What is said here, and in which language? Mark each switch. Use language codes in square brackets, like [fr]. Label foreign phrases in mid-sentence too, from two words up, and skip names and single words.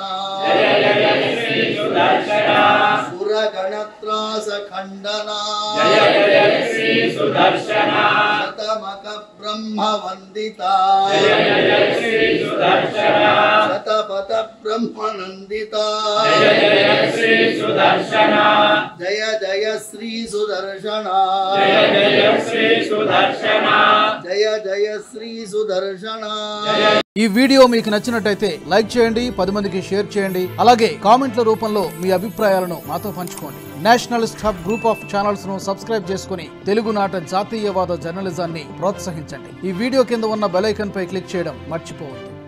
[sa] जय श्री सुदर्शन सुर गणत्रास खण्डन जय श्री सुदर्शन शतमख ब्रह्म वन्दित जय श्री सुदर्शन शतपत ब्रह्मानन्दित जय श्री सुदर्शन जय श्री सुदर्शन जय श्री सुदर्शन जय श्री सुदर्शन. [te] ఈ వీడియో మీకు నచ్చినట్లయితే లైక్ చేయండి, 10 మందికి షేర్ చేయండి. అలాగే కామెంట్ల రూపంలో మీ అభిప్రాయాలను మాతో పంచుకోండి. నేషనలిస్ట్ హబ్ గ్రూప్ ఆఫ్ ఛానల్స్ ను సబ్స్క్రైబ్ చేసుకుని తెలుగునాట జాతీయవాద జర్నలిజాన్ని ప్రోత్సహించండి. ఈ వీడియో కింద ఉన్న బెల్ ఐకాన్ పై క్లిక్ చేయడం మర్చిపోవద్దు.